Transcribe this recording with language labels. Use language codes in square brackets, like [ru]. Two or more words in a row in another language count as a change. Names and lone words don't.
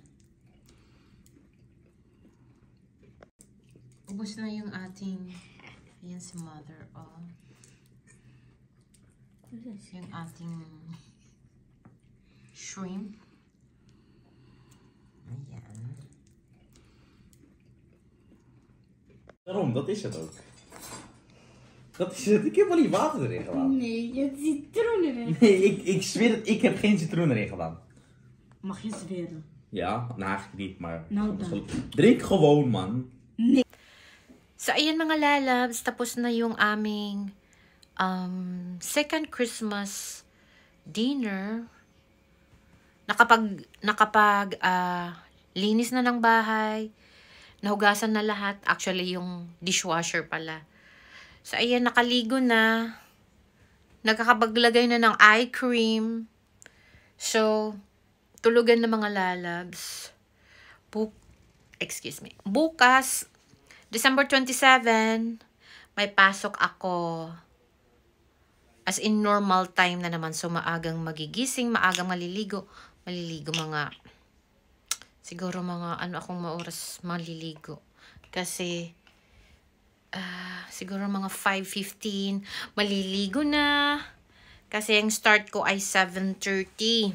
[tl] Ubus na yung ating, ayan si mother, oh. Yung ating shrimp. Ayan. [nl] Daarom, dat is het ook. Dat is het. Ik heb wel niet water erin gedaan. Nee, je hebt citroen erin. Nee, ik zweer het, ik heb geen citroen erin gedaan. Mag je zweren? Ja, nou eigenlijk niet, maar... Nou dan. Drink gewoon, man. [tl] So, ayan mga lalabs, tapos na yung aming [en] second Christmas dinner. [tl] Nakapag linis na ng bahay. Nahugasan na lahat. Actually, yung dishwasher pala. So, ayan, nakaligo na. Nagkakapaglagay na ng eye cream. So, tulugan na mga lalabs. [en] Excuse me. [tl] Bukas, December 27, may pasok ako. [en] As in normal time [tl] na naman. So, maagang magigising, maagang maliligo. Maliligo mga, siguro mga, akong maoras maliligo. Kasi, siguro mga 5:15, maliligo na. Kasi yung start ko ay 7:30.